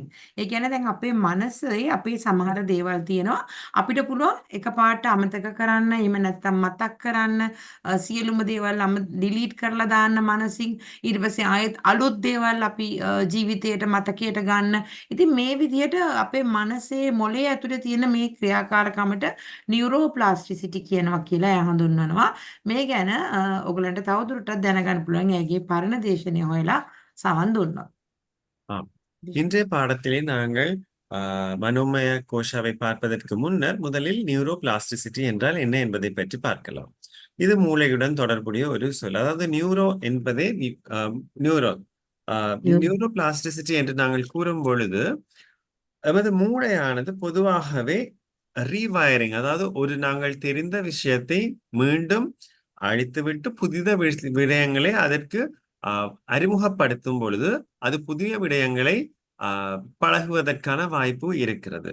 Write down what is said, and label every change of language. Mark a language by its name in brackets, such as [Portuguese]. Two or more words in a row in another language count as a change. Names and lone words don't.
[Sinhala] ඒ කියන්නේ දැන් අපේ මනසේ අපේ සමහර දේවල් තියෙනවා අපිට පුළුවන් එකපාරට අමතක කරන්න එහෙම නැත්නම් මතක් කරන්න සියලුම දේවල් ඩිලීට් කරලා දාන්න මනසින් ඊට පස්සේ ආයෙත් අලුත් දේවල් අපි ජීවිතයට මතකයට ගන්න. ඉතින් මේ විදිහට අපේ මනසේ මොළයේ ඇතුලේ තියෙන මේ ක්‍රියාකාරකමට නියුරෝප්ලාස්ටිසිටි කියනවා කියලා එයා හඳුන්වනවා. මේ ගැන ඔයගලන්ට තවදුරටත් දැනගන්න පුළුවන් ඇගේ පරණ දේශනය හොයලා සවන් දුන්නා. [Tamil] ஆம். இன்றைய பாடத்திலே நாங்கள் மனோமய கோஷாவை பார்ப்பதற்கு முன்னர் முதலில் நியூரோபிளாஸ்டிசிட்டி என்றால் என்ன என்பதை பற்றி பார்க்கலாம். இது மூளையுடன் தொடர்புடைய ஒரு சொல். அதாவது நியூரோ என்பதே நியூரோ நியூரோபிளாஸ்டிசிட்டி என்று நாங்கள் கூறும் பொழுது நமது மூளையானது பொதுவாகவே ரீவயரிங், அதாவது ஒரு நாங்கள் தெரிந்த விஷயத்தை மீண்டும் அழித்துவிட்டு புதித விடயங்களை அதற்கு அறிமுகப்படுத்தும் பொழுது அது புதிய விடயங்களை பழகுவதற்கான வாய்ப்பு இருக்கிறது.